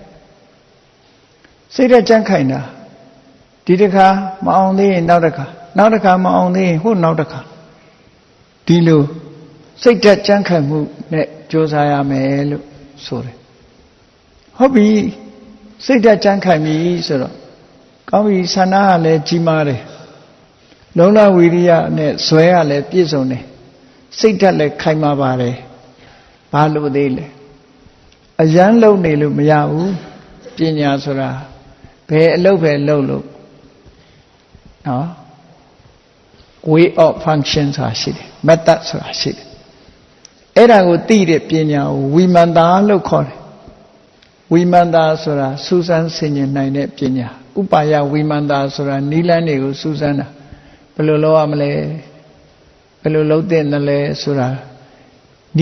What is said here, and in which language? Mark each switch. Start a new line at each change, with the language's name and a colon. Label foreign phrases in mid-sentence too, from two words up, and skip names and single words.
Burmese: တာဒီတစ်ခါမအောင်သေးရင်နောက်တစ်ခါမအောင်သေးရင်ဟိုနောက်တစ်ခါဒီလိုစိတ်ဓာတ်ကြံ့ခိုင်မှုနဲ့ကြိုးစားရမယ်လို့ဆိုတယ်ဟုတ်ပြီစိတ်ဓာတ်ကြံ့ခိုင်ပြီဆိုတော့ကောင်းပြီဆန္ဒကလည်းကြီးမားတယ်လုံလဝီရိယနဲ့ ဇွဲကလည်းပြည့်စုံတယ်စိတ်ဓာတ်လည်းခိုင်မာပါတယ်ဘာလို့သေးလဲအရန်လုံနေလို့မရဘူးပညာဆိုတာဘယ်အလုပ်ပဲလုပ်လို့နော်
English: way of function
Burmese: ဆိုတာရှိတယ် method ဆိုတာရှိတယ်အဲ့ဒါကိုသိတဲ့ပညာကိုဝိမ န္တာလို့ခေါ်တယ်ဝိမန္တာဆိုတာစူးစမ်းဆင်ခြင်နိုင်တဲ့ပညာဥပါယဝိမန္တာဆိုတာနိလန်းတွေကိုစူးစမ်းတာဘယ်လိုလုပ်ရမလဲဘယ်လိုလုပ်တဲ့နလဲဆိုတာနိ